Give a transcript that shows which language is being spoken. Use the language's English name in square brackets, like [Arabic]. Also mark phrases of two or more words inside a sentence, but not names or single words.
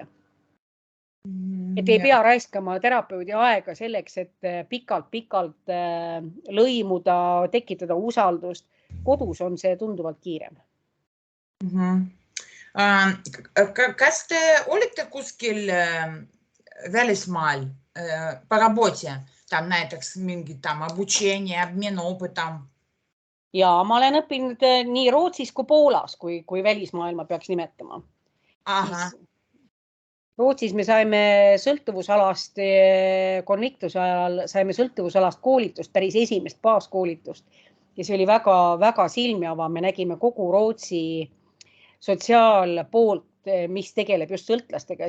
[Estonian] Et ei pea raiskama terapeudi aega selleks, et pikalt lõimuda, tekitada usaldust. Kodus on see tunduvalt kiirem. Kas te olete kuskil välismaal [Russian] по работе? Там [Estonian] näiteks mingi [Russian] обучение, обмен опытом? [Estonian] ja ma olen õppinud nii Rootsis kui Poolas, kui välismaailma peaks nimetama. Aha. Rootsis me saime sõltuvusalast, konviktuse ajal saime sõltuvusalast koolitust, päris esimest baaskoolitust. Ja see oli väga silmi avav. Me nägime kogu Rootsi sotsiaalpoolt, mis tegeleb just sõltlastega.